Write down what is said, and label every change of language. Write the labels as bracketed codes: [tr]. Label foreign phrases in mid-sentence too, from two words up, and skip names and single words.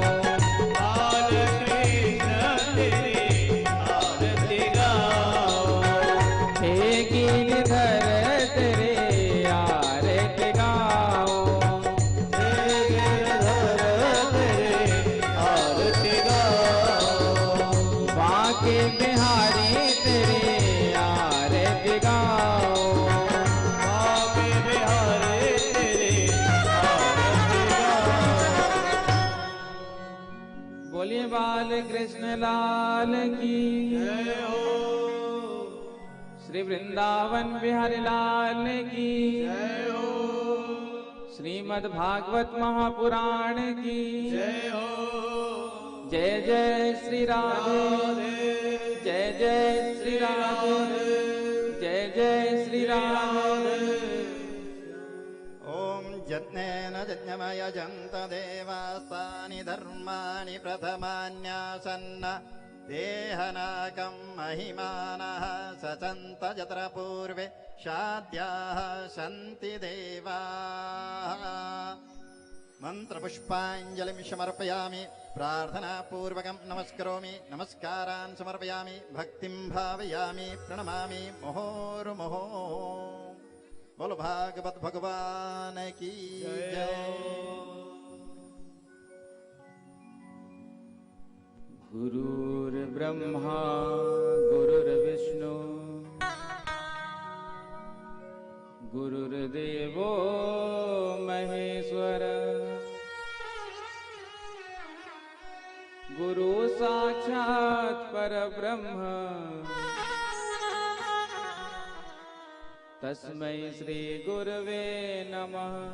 [hi] बाल कृष्ण तेरी आरती गाओ, हे गिरधर तेरे आरती गाऊं, हे गिरधर तेरी आरती गाओ, बाके बिहारी तेरे आरती गाऊं, आके बिहारी तेरी आरती गाओ। बोलिए बाल कृष्ण लाल की, जय हो, श्री वृंदावन बिहारी लाल की, जय हो, श्रीमद् भागवत महापुराण की, जय हो, जय जय श्री राधे, जय जय श्री राधे, जय जय श्री राधे। [sa] ॐ यज्ञेन यज्ञमयजन्त देवास्तानि धर्माणि प्रथमान्यासन्न देहनाकं महिमानः सचन्त यत्र पूर्वे शाद्याः सन्ति देवाः। मन्त्रपुष्पाञ्जलिं समर्पयामि, प्रार्थनापूर्वकं नमस्करोमि, नमस्कारान् समर्पयामि, भक्तिं भावयामि, प्रणमामि मुहुर्मुहुः। [hi] बोलो भागवत भगवान की जय। [sa] गुरुर्ब्रह्मा गुरुर्विष्णु गुरुर्देवो महेश्वर, गुरु साक्षात् परब्रह्म तस्मै श्री गुरवे नमः।